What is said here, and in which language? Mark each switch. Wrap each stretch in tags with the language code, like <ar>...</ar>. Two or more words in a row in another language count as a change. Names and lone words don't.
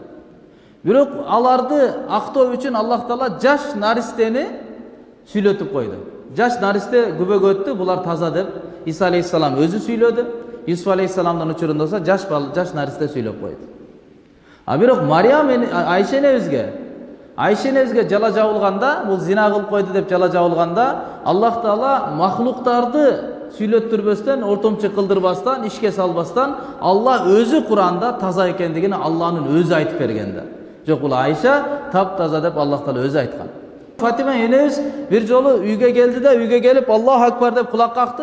<ky>Бирок аларды актоо үчүн Аллах Таала жаш наристени сүйлөтүп койду. Жаш наристе күбөгө өттү, булар таза деп Иса алейхиссалам өзү сүйлөдү. Юсуф алейхиссаламдын учурунда болсо жаш наристе сүйлөп койду. Бирок Мариям Айша энебизге жала жабылганда, бул зина кылып койду деп жала жабылганда, Аллах Таала махлуктарды сүйлөттүрбөстөн, ортомчу кылдырбастан, ишке салбастан, Алла өзү Кур'анда таза экендигин Алланын өзү айтып бергенде. Жок, бул Айша таптаза деп Аллах Таала өзү айткан. Фатима энебиз бир жолу үйгө келди да, үйгө келип Аллаху акбар деп кулак какты.</ky>